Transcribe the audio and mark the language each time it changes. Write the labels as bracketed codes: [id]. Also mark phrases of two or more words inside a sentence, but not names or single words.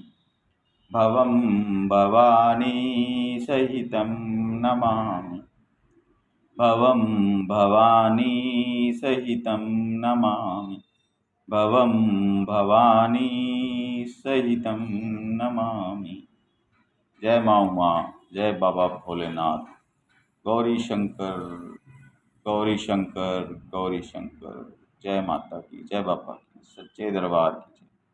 [sa] भवं भवानी सहितं नमामि। भवं भवानी सहितं नमामि। भवं भवानी सहितं नमामि। [hi] जय माँ उमा, जय बाबा भोलेनाथ। गौरी शंकर, गौरी शंकर, गौरी शंकर। जय माता की, जय बाबा की, सच्चे दरबार की।